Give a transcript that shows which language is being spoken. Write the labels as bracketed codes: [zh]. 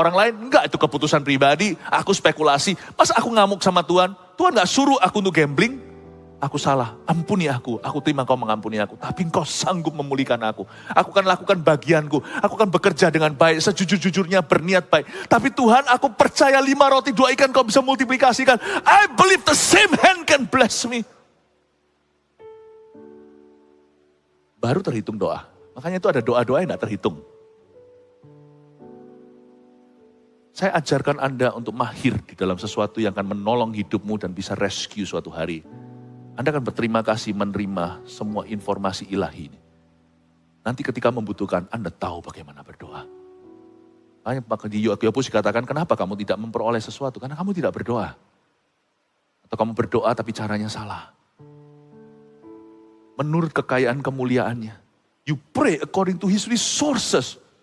[id] Orang lain? Enggak, itu keputusan pribadi. Aku spekulasi. Masa aku ngamuk sama Tuhan? Tuhan gak suruh aku untuk gambling. Aku salah, ampuni aku. Aku terima Kau mengampuni aku. Tapi Engkau sanggup memulihkan aku. Aku akan lakukan bagianku. Aku akan bekerja dengan baik. Sejujur-jujurnya berniat baik. Tapi Tuhan, aku percaya 5 roti 2 ikan Kau bisa multiplikasikan. [en] I believe the same hand can bless me. [id] Baru terhitung doa. Makanya itu ada doa-doa yang gak terhitung. Saya ajarkan Anda untuk mahir di dalam sesuatu yang akan menolong hidupmu dan bisa rescue suatu hari. Anda akan berterima kasih menerima semua informasi ilahi ini. Nanti ketika membutuhkan, Anda tahu bagaimana berdoa. Maka di Yakobus dikatakan, kenapa kamu tidak memperoleh sesuatu? Karena kamu tidak berdoa. Atau kamu berdoa tapi caranya salah. Menurut kekayaan kemuliaannya. [en] You pray according to his resources.